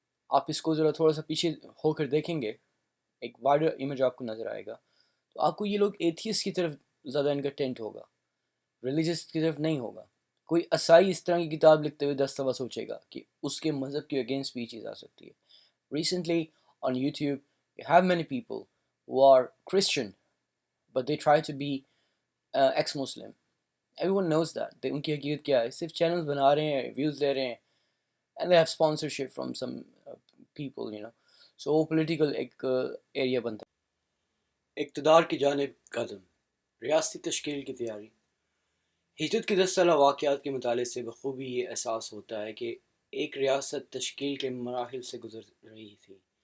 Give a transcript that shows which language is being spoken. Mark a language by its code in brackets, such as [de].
[ur] آپ اس کو ذرا تھوڑا سا پیچھے ہو کر دیکھیں گے, ایک وائڈر امیج آپ کو نظر آئے گا, تو آپ کو یہ لوگ ایتھیس کی طرف زیادہ ان کا ٹینٹ ہوگا, ریلیجس کی طرف نہیں ہوگا. کوئی عیسائی اس طرح کی کتاب لکھتے ہوئے 10 دفعہ سوچے گا کہ اس کے مذہب کے اگینسٹ بھی چیز آ سکتی ہے. [en] Recently on YouTube you have many people who are Christian but they try to be ex-Muslim. Everyone knows that. [ur] ان کی حقیقت کیا ہے؟ صرف چینلز بنا رہے ہیں, ویوز لے رہے ہیں, [en] and they have sponsorship from some people, you know. [ur] So وہ پولیٹیکل ایک ایریا بنتا ہے. اقتدار کی جانب قدم, ریاستی تشکیل کی تیاری. ہجرت کے 10 سالہ واقعات کے مطالعے سے بخوبی یہ احساس ہوتا ہے کہ ایک ریاست تشکیل کے مراحل سے گزر رہی تھی.